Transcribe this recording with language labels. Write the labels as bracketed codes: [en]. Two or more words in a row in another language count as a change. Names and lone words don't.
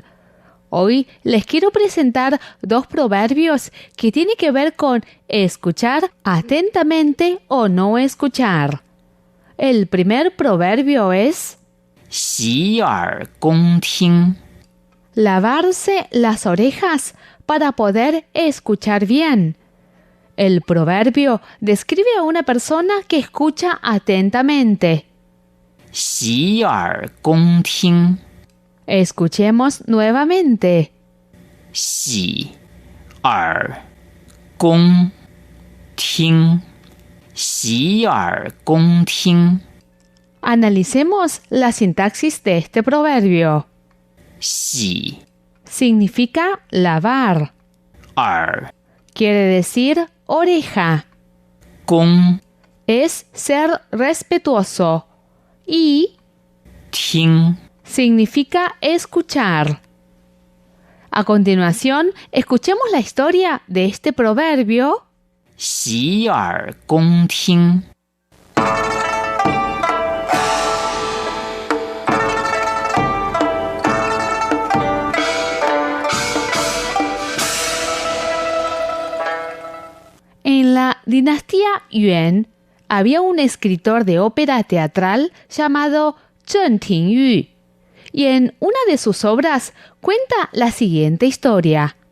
[es] Hoy les quiero presentar dos proverbios que tienen que ver con escuchar atentamente o no escuchar. El primer proverbio es [zh] 洗耳恭听 [es] lavarse las orejas para poder escuchar bien. El proverbio describe a una persona que escucha atentamente. [zh] 洗耳恭听 [es] Escuchemos nuevamente. [zh] 洗耳恭听 洗耳恭听 [es] Analicemos la sintaxis de este proverbio. [zh] 洗 [es] Significa lavar. [zh] 耳 [es] Quiere decir oreja. [zh] 恭 [es] Es ser respetuoso. Y [zh] 听 [es] significa escuchar. A continuación, escuchemos la historia de este proverbio. [zh] 洗耳恭听 [es] En la dinastía Yuan había un escritor de ópera teatral llamado Zheng Tingyu, y en una de sus obras cuenta la siguiente historia.